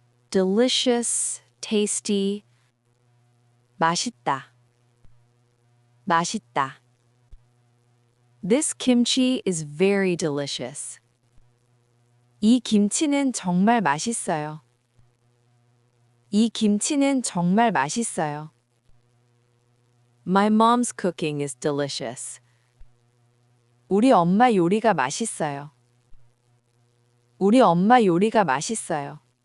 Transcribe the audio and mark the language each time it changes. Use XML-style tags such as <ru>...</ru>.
<en>Delicious, tasty,</en> <ko>맛있다, 맛있다.</ko> <en>This kimchi is very delicious.</en> <ko>이 김치는 정말 맛있어요. 이 김치는 정말 맛있어요.</ko> <en>My mom's cooking is delicious.</en> <ko>우리 엄마 요리가 맛있어요. 우리 엄마 요리가 맛있어요.</ko>